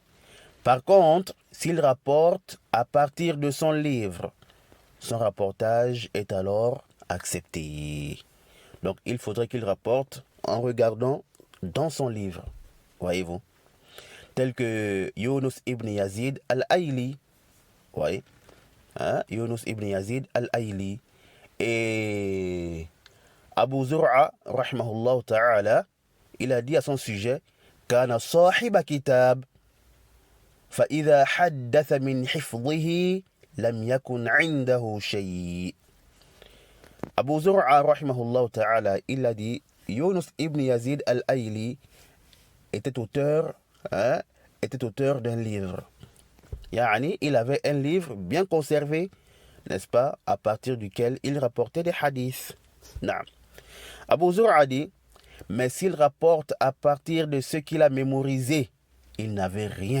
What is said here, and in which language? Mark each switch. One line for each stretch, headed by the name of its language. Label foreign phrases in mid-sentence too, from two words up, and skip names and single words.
French: Par contre, s'il rapporte à partir de son livre, son rapportage est alors accepté. Donc, il faudrait qu'il rapporte en regardant dans son livre. Voyez-vous? Tel que Yunus ibn Yazid al-Ayli. Voyez? Yunus ibn Yazid al-Ayli. Et Abu Zur'a,
Arabic: رحمه الله تعالى,
French: il a dit à son sujet,
Arabic: كان صاحب كتاب, فإذا حدث من حفظه لم يكن عنده شيء.
French: Abu Zur'a,
Arabic: رحمه الله تعالى,
French: il a dit, Yunus ibn Yazid al-Ayli était auteur d'un livre. Il avait un livre bien conservé, n'est-ce pas, à partir duquel il rapportait des hadiths. Abu Zur'a dit, mais s'il rapporte à partir de ce qu'il a mémorisé, il n'avait rien.